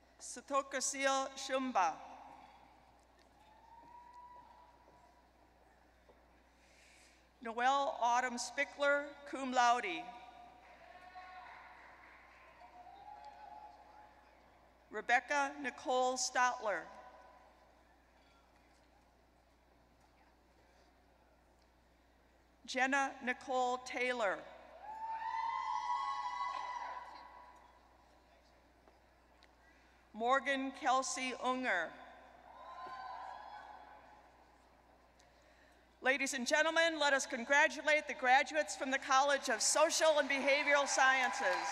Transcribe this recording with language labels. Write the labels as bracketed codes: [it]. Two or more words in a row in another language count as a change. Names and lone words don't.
[en] Satokasil Shumba. Noelle Autumn Spickler, [la] cum laude. [en] Rebecca Nicole Stotler. Jenna Nicole Taylor. Morgan Kelsey Unger. Ladies and gentlemen, let us congratulate the graduates from the College of Social and Behavioral Sciences.